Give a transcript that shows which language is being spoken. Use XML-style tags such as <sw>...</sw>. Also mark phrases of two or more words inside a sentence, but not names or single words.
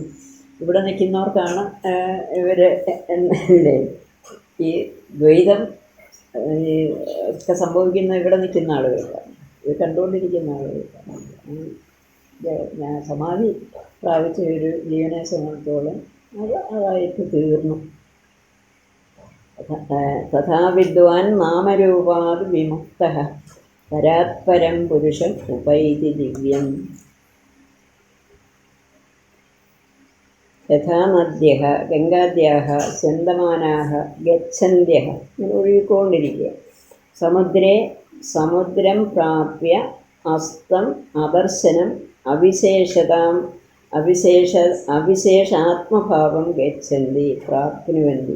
<ml>ഇവിടെ നിൽക്കുന്നവർക്കാണ് ഇവരെ ഈ ദ്വൈതം ഒക്കെ സംഭവിക്കുന്ന ഇവിടെ നിൽക്കുന്ന ആളുകൾക്കാണ്, ഇത് കണ്ടുകൊണ്ടിരിക്കുന്ന ആളുകൾക്കാണ്. ഞാൻ സമാധി പ്രാപിച്ച ഒരു ജീവനെ സംബന്ധിച്ചോളം അതായിട്ട് തീർന്നു.</ml> <sa>तथा विद्वान् नामरूपात् विमुक्तः परात्परं पुरुषम् उपैति दिव्यम्. यथा नद्यः गङ्गाद्याः स्यन्दमानाः गच्छन्त्यः,</sa> <ml>ഇങ്ങനെ ഒഴുകിക്കൊണ്ടിരിക്കുക.</ml> <sa>समुद्रं प्राप्य अस्तम् अदर्शनम् अविशेषात्मभावं गच्छन्ति प्राप्नुवन्ति.</sa>